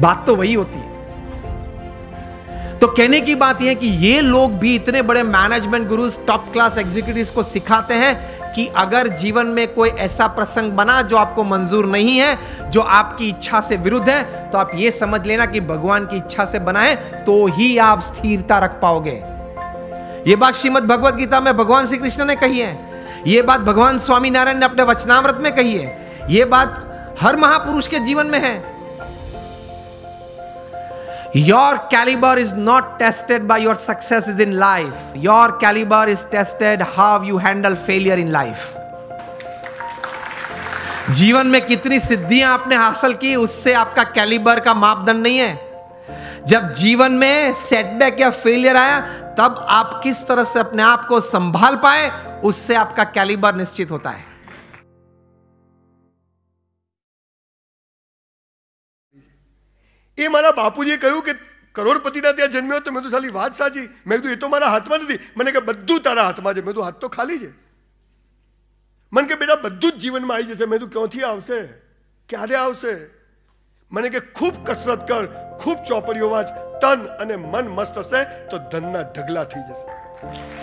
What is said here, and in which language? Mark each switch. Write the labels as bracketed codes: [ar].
[hi] बात तो वही होती है। तो कहने की बात यह है कि ये लोग भी इतने बड़े management gurus, top class executives को सिखाते हैं कि अगर जीवन में कोई ऐसा प्रसंग बना जो आपको मंजूर नहीं है, जो आपकी इच्छा से विरुद्ध है, तो आप ये समझ लेना कि भगवान की इच्छा से बना है, तो ही आप स्थिरता रख पाओगे। ये बात श्रीमद् भगवद गीता में भगवान श्री कृष्ण ने कही है, ये बात भगवान स्वामी नारायण ने अपने वचनामृत में कही है, ये बात हर महापुरुष के जीवन में है। [en] Your caliber is not tested by your successes in life. Your caliber is tested how you handle failure in life. [hi] जीवन में कितनी सिद्धियां आपने हासिल की, उससे आपका कैलिबर का मापदंड नहीं है। जब जीवन में सेटबैक या फेलियर आया, तब आप किस तरह से अपने आप को संभाल पाए, उससे आपका कैलिबर निश्चित होता है। [gu] એ મારા બાપુજીએ કહ્યું કે કરોડપતિના ત્યાં જન્મ્યો, તો મેં તો સાલી વાત સાચી, મેં કીધું એ તો મારા હાથમાં નથી, મને કે બધું તારા હાથમાં છે, મેં તો હાથ તો ખાલી છે, મને કે બેટા બધું જ જીવનમાં આવી જશે, મેં તો ક્યાંથી આવશે, ક્યારે આવશે, મને કે ખૂબ કસરત કર, ખૂબ ચોપડીઓ વાંચ, તન અને મન મસ્ત હશે તો ધનના ઢગલા થઈ જશે।